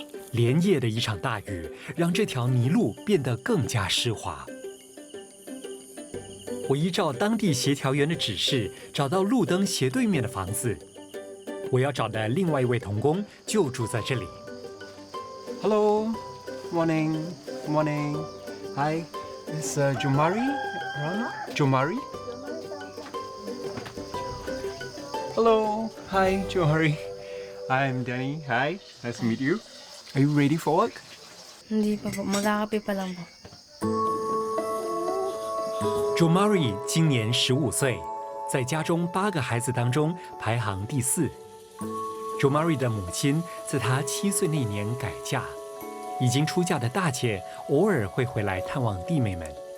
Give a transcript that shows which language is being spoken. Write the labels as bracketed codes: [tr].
[zh] 连夜的一场大雨，让这条泥路变得更加湿滑。我依照当地协调员的指示，找到路灯斜对面的房子。我要找的另外一位童工就住在这里。 [en] Hello, morning, morning. Hi. Is Jomari around? Jomari? Hello. Hi, Jomari. I'm Danny. Hi. Nice to meet you. Are you ready for work? [tl] Hindi pa po, magkakape pa lang po. [zh] Jomari 今年15岁，在家中8个孩子当中排行第4。 Jomari 的母亲在她7岁那年改嫁，已经出嫁的大姐偶尔会回来探望弟妹们。